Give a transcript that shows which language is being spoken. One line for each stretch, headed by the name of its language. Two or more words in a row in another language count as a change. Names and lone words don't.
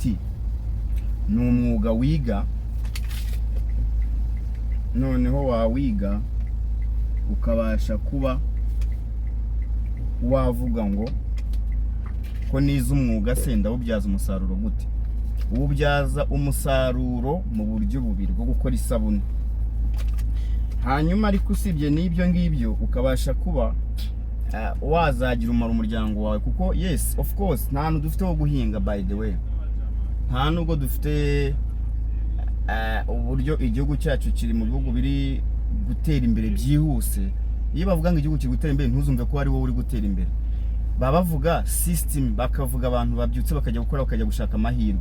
Kinyarwanda: Ni umwuga wiga, noneho wawiga ukabasha kuba wavuga ngo ko nize umwuga se ndawubyaza umusaruro gute. Ubyaza umusaruro mu buryo bubiri bwo gukora isabune. Hanyuma ariko usibye n'ibyo ngibyo ukabasha kuba wazagira umumaro umuryango wawe, kuko
English: yes of course
Kinyarwanda: nta hantu dufite ho guhinga,
English: by the way
Kinyarwanda: nta nubwo dufite uburyo igihugu cyacu kiri mu bihugu biri gutera imbere byihuse. Iyo bavuga ngo igihugu kiri gutera imbere ntuzumve ko ari wowe uri gutera imbere, baba bavuga system, bakavuga abantu babyutse bakajya gukora, bakajya gushaka amahirwe.